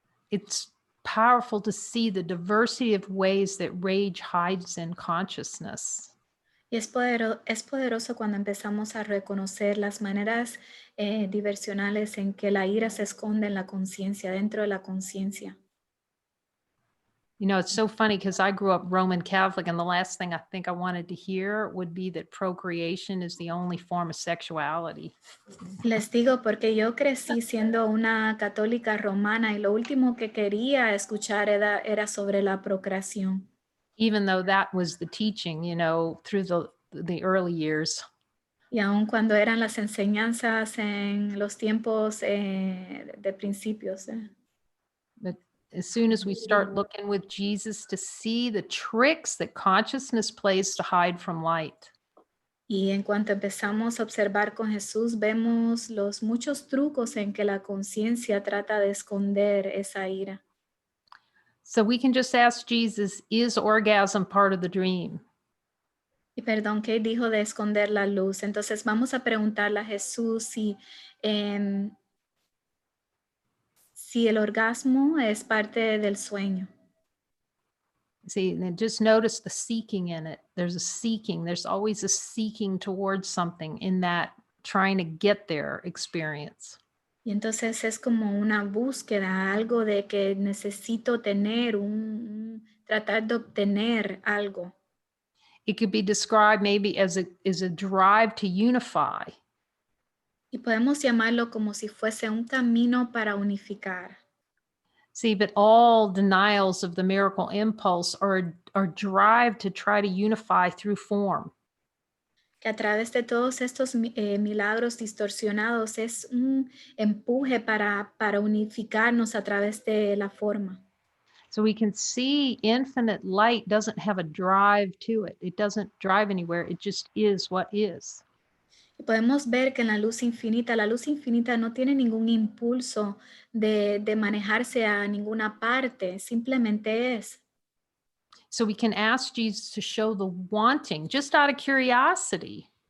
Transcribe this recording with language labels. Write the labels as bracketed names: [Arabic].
[English] It's powerful to see the diversity of ways that rage hides in consciousness. [Spanish] Y es poderoso cuando empezamos a reconocer las maneras diversionales en que la ira se esconde en la conciencia, dentro de la conciencia. [English] You know, it's so funny because I grew up Roman Catholic, and the last thing I think I wanted to hear would be that procreation is the only form of sexuality. [Spanish] Les digo porque yo crecí siendo una católica romana y lo último que quería escuchar era sobre la procreación. [English] Even though that was the teaching, you know, through the early years. [Spanish] Y aun cuando eran las enseñanzas en los tiempos de principios. [English] But as soon as we start looking with Jesus to see the tricks that consciousness plays to hide from light. [Spanish] Y en cuanto empezamos a observar con Jesús, vemos los muchos trucos en que la conciencia trata de esconder esa ira. [English] So we can just ask Jesus, is orgasm part of the dream? [Spanish] Y perdón, Kate dijo de esconder la luz. Entonces vamos a preguntarle a Jesús si el orgasmo es parte del sueño. [English] See, and just notice the seeking in it. There's a seeking. There's always a seeking towards something in that trying to get there experience. [Spanish] Y entonces es como una búsqueda, algo de que necesito tener, tratar de obtener algo. [English] It could be described maybe as a drive to unify. [Spanish] Y podemos llamarlo como si fuese un camino para unificar. [English] See, but all denials of the miracle impulse are drive to try to unify through form. [Spanish] Que a través de todos estos milagros distorsionados es un empuje para unificarnos a través de la forma. [English] So we can see infinite light doesn't have a drive to it. It doesn't drive anywhere. It just is what is. [Spanish] Y podemos ver que en la luz infinita no tiene ningún impulso de manejarse a ninguna parte, simplemente es. [English] So we can ask Jesus to show the wanting just out of curiosity.